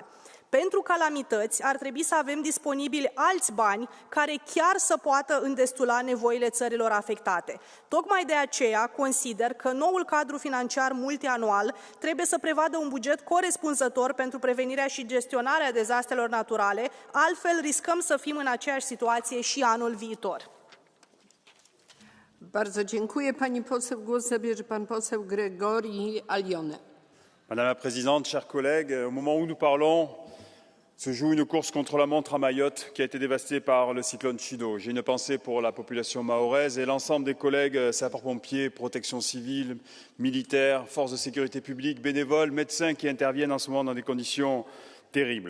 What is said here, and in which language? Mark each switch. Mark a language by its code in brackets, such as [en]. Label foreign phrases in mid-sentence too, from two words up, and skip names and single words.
[ro] Pentru calamități ar trebui să avem disponibili alți bani care chiar să poată îndestula nevoile țărilor afectate. Tocmai de aceea consider că noul cadru financiar multianual trebuie să prevadă un buget corespunzător pentru prevenirea și gestionarea dezastrelor naturale, altfel riscăm să fim în aceeași situație și anul viitor. [pl] Bardzo dziękuję pani poseł. Głos zabierze pan poseł Gregorii Alione. [fr] Madame la Présidente, chers collègues, au moment où nous parlons, se joue une course contre la montre à Mayotte qui a été dévastée par le cyclone Chido. J'ai une pensée pour la population mahoraise et l'ensemble des collègues sapeurs-pompiers, protection civile, militaires, forces de sécurité publique, bénévoles, médecins qui interviennent en ce moment dans des conditions terribles.